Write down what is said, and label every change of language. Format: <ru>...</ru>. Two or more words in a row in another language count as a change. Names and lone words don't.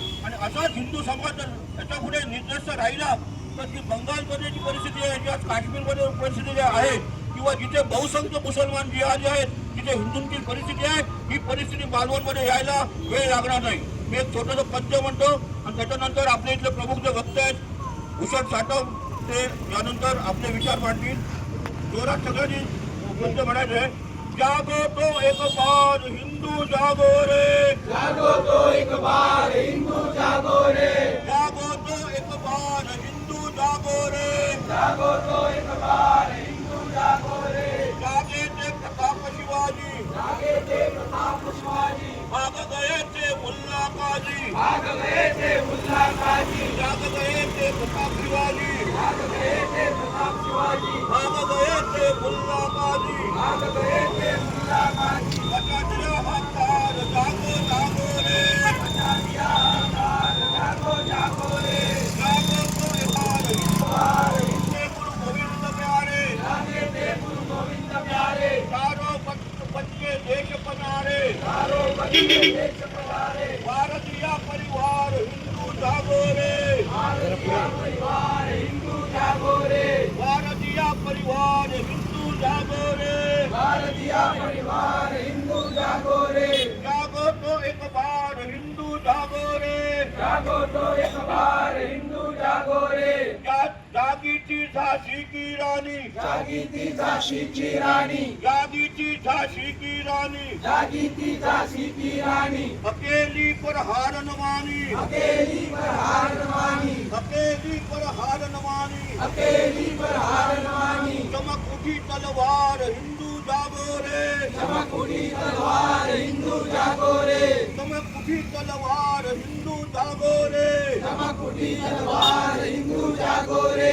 <mr>आणि असाच हिंदू समाज जर याच्या पुढे निर्दस्त राहिला तर ती बंगालमध्ये जी परिस्थिती आहे, जी काश्मीरमध्ये परिस्थिती आहे, किंवा जिथे बहुसंख्य मुसलमान जिहादी आहेत तिथे हिंदूंची परिस्थिती आहे, ही परिस्थिती मालवणमध्ये यायला वेळ लागणार नाही। मी एक छोटंसं पद्य म्हणतो आणि त्याच्यानंतर आपले इथले प्रमुख जे वक्ते आहेत भूषण साठव ते यानंतर आपले विचार मांडतील। जोरात सगळ्यांनी पद्य म्हणायचे।</mr> <hi>जागो तो एक बार हिंदू जागो रे, जागो तो एक बार हिंदू जागो रे, जागो तो एक बार हिंदू जागो रे, जागो तो एक बार हिंदू जागो रे। जागे ते प्रताप शिवाजी, जागे ते प्रताप शिवाजी, भाग गए थे मुल्ला काजी, भाग गए थे मुल्ला काजी, जाग गए थे प्रताप शिवाजी, भाग गए थे प्रताप शिवाजी, भाग गए थे मुल्ला काजी, भाग गए थे मुल्ला काजी। बचा दिया हकार जागो जागो रे, बचा दिया हकार जागो जागो रे, जागो तो एक बार हिंदू गुरु गोविंद प्यारे, जागे थे गुरु गोविंद प्यारे, चारों बच्चे देश पनारे, चारों बच्चे देश पनारे, भारतीय परिवार हिंदू जागो रे, भारतीय परिवार हिंदू जागो रे, भारतीय परिवार हिंदू जागो रे, भारतीय परिवार हिंदू जागो रे। जागो तो एक बार हिंदू जागो रे, जागो तो एक बार हिंदू जागो रे। जागीची झाशी की राणी, जागीची झाशीची राणी, जागीची झाशी की राणी, जागीची झाशी की राणी। अकेली पर हार न मानी, अकेली पर हार न मानी, अकेली पर हार न मानी, अकेली पर हार न मानी। चमक उठी तलवार हिंदू जागो रे, चमक उठी तलवार हिंदू जागो रे, चमक उठी तलवार हिंदू जागो रे, चमक उठी तलवार हिंदू जागो रे।</hi>